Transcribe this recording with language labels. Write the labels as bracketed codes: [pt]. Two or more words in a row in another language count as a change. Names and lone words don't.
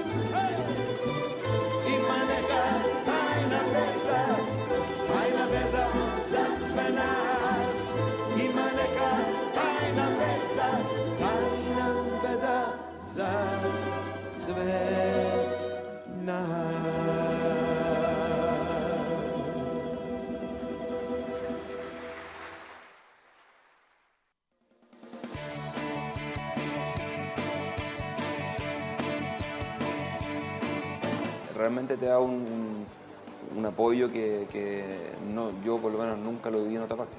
[hr] Ima neka tajna veza za sve nas. Ima neka tajna veza za sve nas. [es] Realmente te da un apoyo que no, yo por lo menos nunca lo viví en otra parte.